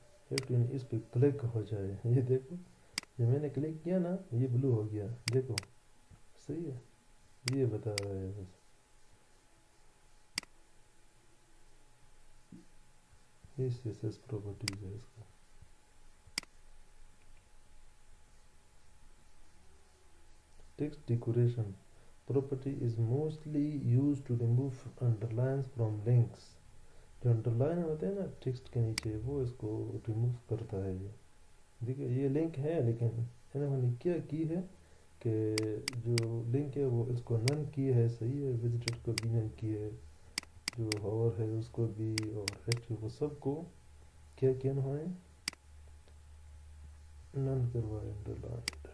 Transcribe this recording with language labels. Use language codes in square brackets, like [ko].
[ur] Active اس پہ click ہو جائے, یہ دیکھو جب میں نے کلک کیا نا یہ بلو ہو گیا. دیکھو صحیح ہے, یہ بتا رہا ہے بس. یہ سی ایس ایس پراپرٹیز ہے اس کا. [en] Text decoration property is mostly used to remove underlines from links. [ur] جو انڈرلائن ہوتے ہیں نا ٹیکسٹ کے نیچے, وہ اس کو ریموو کرتا ہے. یہ دیکھیے یہ لنک ہے, لیکن انہوں نے کیا کی ہے کہ جو لنک ہے وہ اس کو نن کی ہے. صحیح ہے, وزٹر کو بھی نن کی ہے, جو ہاور ہے اس کو بھی, اور ایکٹیو کو سب کو کیا کیا انہوں نے نن کروایا, انڈرلائن.